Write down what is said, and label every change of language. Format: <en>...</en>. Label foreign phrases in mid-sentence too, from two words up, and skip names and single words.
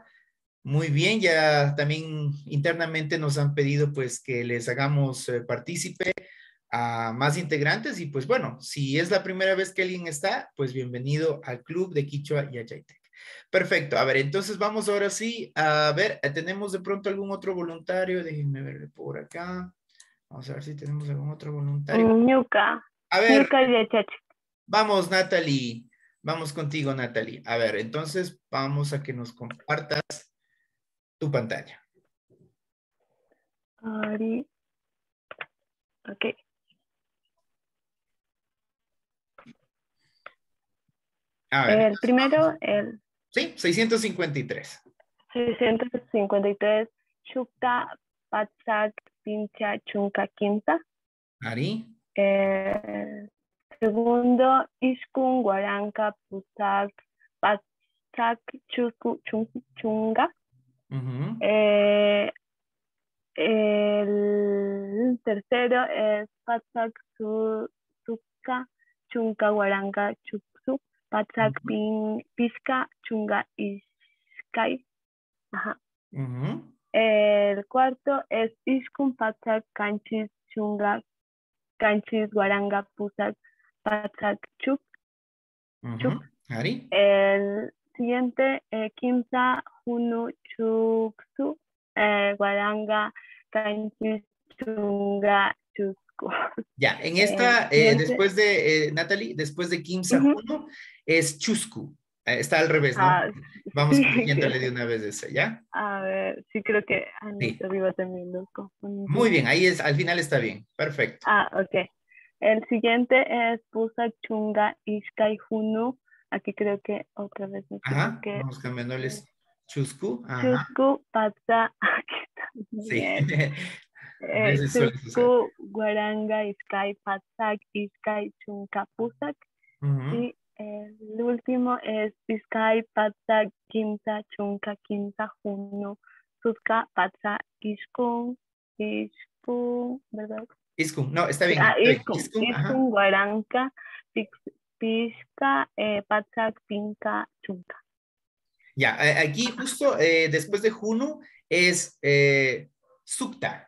<es>Muy bien, ya también internamente nos han pedido pues que les hagamos partícipe a más integrantes y pues bueno, si es la primera vez que alguien está, pues bienvenido al Club de Quichua y Ayaytec. Perfecto, a ver, entonces vamos ahora sí a ver, ¿tenemos de pronto algún otro voluntario? Déjenme verle por acá. Vamos a ver si tenemos algún otro voluntario.</es> <qu>Ñuka.</qu> <es>A ver,</es> <qu>Ñuka Yachachi.</qu> <es>vamos Natalie, vamos contigo Natalie. A ver, entonces vamos a que nos compartas tu pantalla.</es> <qu>Ari. Ok.</qu> <es>A ver, El primero, el sí, 653. 653.</es> <qu>Shukta Patsak Pincha Chunka Quinta. Ari. Segundo, Iskun Guaranca Pusak Patsak Chusku Chunga.</qu> <es>El tercero es</es> <qu>Patsak Suka Chunka Guaranga Chuksu Patsak Pishka Chunga Iskai. Ajá.</qu> <es>El cuarto es</es> <qu>Iskun Patsak Kanchis Chunga Kanchis Guaranga Pusak Patsak Chuk. Ari.</qu> <es>El siguiente,</es> <qu>Kimsa Hunu Chuksu Guaranga Kanchis Chunga Chusku.</qu> <es>Ya, en esta, después de, Natalie, después de</es> <qu>Kimsa Hunu,</qu> <es>es Chusku. Está al revés, ¿no? Vamos sí, corrigiéndole de una vez esa, ¿ya? A ver, sí creo que sí. arriba también lo confundí. Muy bien, ahí es, al final está bien, perfecto. Ok. El siguiente es Pusa Chunga Ishkai Hunu. Aquí creo que otra vez me equivoqué. Vamos cambiándoles Chusku.</es> <qu>Chusku Patsa.</qu> <es>Sí.</es> <qu>Chusku Guaranga Ishkai Patsak Ishkai Chunka Pusak.</qu> <es>Y el último es</es> <qu>Ishkai Patsa Kimsa Chunka Kimsa Hunu Suska Patsa Ishkun,</qu> <es>¿verdad? Iskun, no, está bien.</es> <qu>Iskun Guaranca Pishka Patsak Pinka Chunka.</qu> <es>Ya, aquí justo después de Junu es Sukta.</es>